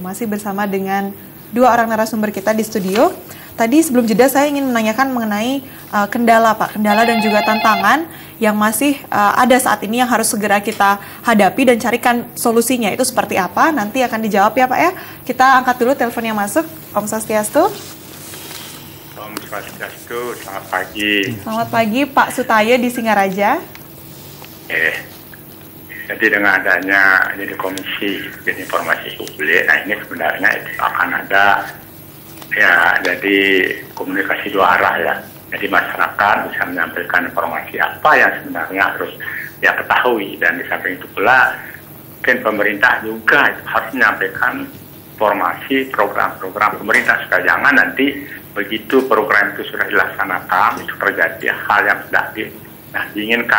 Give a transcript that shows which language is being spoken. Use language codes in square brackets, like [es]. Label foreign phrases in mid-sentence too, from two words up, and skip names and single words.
[id] Masih bersama dengan dua orang narasumber kita di studio. Tadi sebelum jeda saya ingin menanyakan mengenai kendala Pak, kendala dan juga tantangan yang masih ada saat ini yang harus segera kita hadapi dan carikan solusinya. Itu seperti apa? Nanti akan dijawab ya Pak ya. Kita angkat dulu telepon yang masuk. [ban] Om Swastiastu. Om Swastiastu, [id] selamat pagi. Selamat pagi Pak Sutaya di Singaraja. Jadi dengan adanya jadi komisi informasi publik, nah ini sebenarnya itu akan ada ya jadi komunikasi dua arah ya. Jadi masyarakat bisa menyampaikan informasi apa yang sebenarnya harus dia ketahui, dan di samping itu pula mungkin pemerintah juga harus menyampaikan informasi program-program pemerintah supaya jangan nanti begitu program itu sudah dilaksanakan itu terjadi hal yang sudah diinginkan.